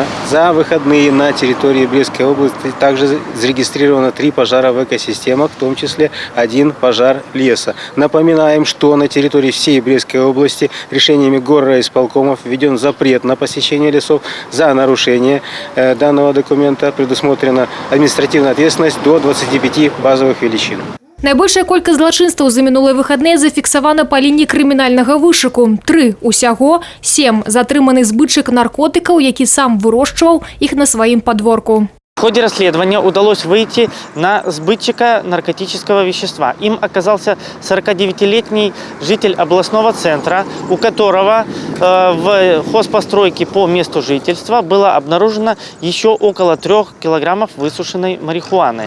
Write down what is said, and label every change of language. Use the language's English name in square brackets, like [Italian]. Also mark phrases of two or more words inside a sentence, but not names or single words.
[Russian] За выходные на территории Брестской области также зарегистрировано 3 пожара в экосистемах, в том числе 1 пожар леса. Напоминаем, что на территории всей Брестской области решениями горрайисполкомов введен запрет на посещение лесов. За нарушение данного документа предусмотрена административная ответственность до 25 базовых величин. [Belarusian] Найбольшая колькасць злачынстваў за мінулыя выхадныя зафіксавана па лініі крымінальнага вышуку. 3 усяго, 7 затрыманы збытчык наркотыкаў, які сам вырошчваў іх на сваім падворку. [Russian] В ходе расследования удалось выйти на сбытчика наркотического вещества. Им оказался 49-летний житель областного центра, у которого в хозпостройке по месту жительства было обнаружено еще около 3 килограммов высушенной марихуаны.